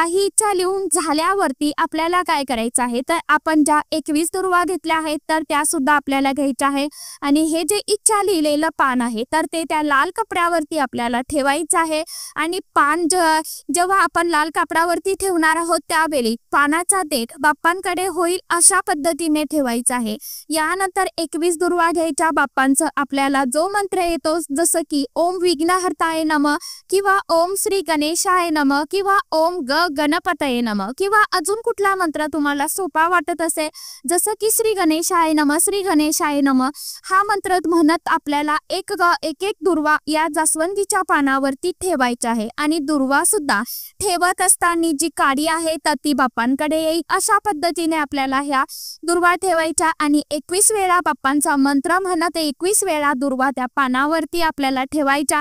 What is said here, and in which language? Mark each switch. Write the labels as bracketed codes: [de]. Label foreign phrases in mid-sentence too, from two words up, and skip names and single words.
[mr] ही इच्छा लिहून झाल्यावरती आपल्याला काय करायचं आहे तर आपण ज्या 21 दुर्वा घेतल्या आहेत तर त्या सुद्धा आपल्याला घ्यायच्या आहे आणि हे जे इच्छा लिहिलेलं पान आहे तर ते त्या लाल कपड्यावरती आपल्याला ठेवायचं आहे. आणि पान जेव्हा आपण लाल कपड्यावरती ठेवणार आहोत त्यावेळी पानाचा देठ बाप्पांकडे होईल अशा पद्धतीने ठेवायचा आहे. यानंतर 21 दुर्वा घ्यायच्या. बाप्पांचं आपल्याला जो मंत्र येतो जसं की [sa] ओम विघ्नहर्ताय नमः [mr] किंवा [sa] ओम श्री गणेशाय नमः [mr] किंवा [sa] ओम गणपतये नमः [mr] किंवा अजून कुठला मंत्र तुम्हाला सोपा वाटत असेल जसं की [sa] श्री गणेशाय नमः, श्री गणेशाय नमः [mr] हा मंत्र म्हणत आपल्याला एक दुर्वा या जास्वंदीच्या पानावरती ठेवायचा आहे. आणि दुर्वा सुद्धा ठेवत असताना जी काडी आहे तर ती बाप्पांकडे येईल अशा पद्धतीने आपल्याला ह्या दुर्वा ठेवायच्या आणि 21 वेळा बाप्पांचा मंत्र म्हणत 21 वेळा दुर्वा त्या पानावरती आपल्याला ठेवायच्या.